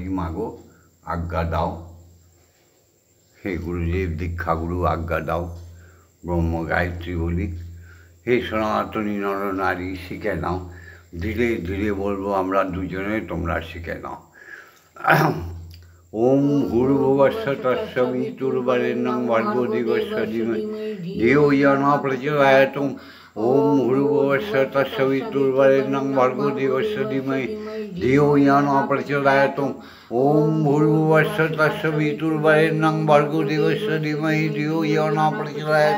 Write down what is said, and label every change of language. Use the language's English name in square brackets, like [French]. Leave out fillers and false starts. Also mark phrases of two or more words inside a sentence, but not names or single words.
[Bangla] মাগো আজ্ঞা দাও, হে গুরুদেব দীক্ষাগুরু আজ্ঞা দাও, ব্রহ্ম গায়ত্রী বলি। হে সনাতনী নরনারী শিখে নাও। ধীরে ধীরে বলবো আমরা দুজনে, তোমরা শিখে নাও। [Sanskrit] ওম ভূর্ভুবস্য তস্সবিতুর্বরেণ্যং ভর্গো দেবস্য ধীমহি ধিয়ো ইয়ো ন প্রচোদয়াৎ। ওম ভূর্ভুবস্য তস্সবিতুর্বরেণ্যং ভর্গো দেবস্য ধীমহি ধিয়ো ইয়ো ন প্রচোদয়াৎ। ওম ভূর্ভুবস্য তস্সবিতুর্বরেণ্যং ভর্গো দেবস্য ধীমহি ধিয়ো ইয়ো ন প্রচোদয়াৎ।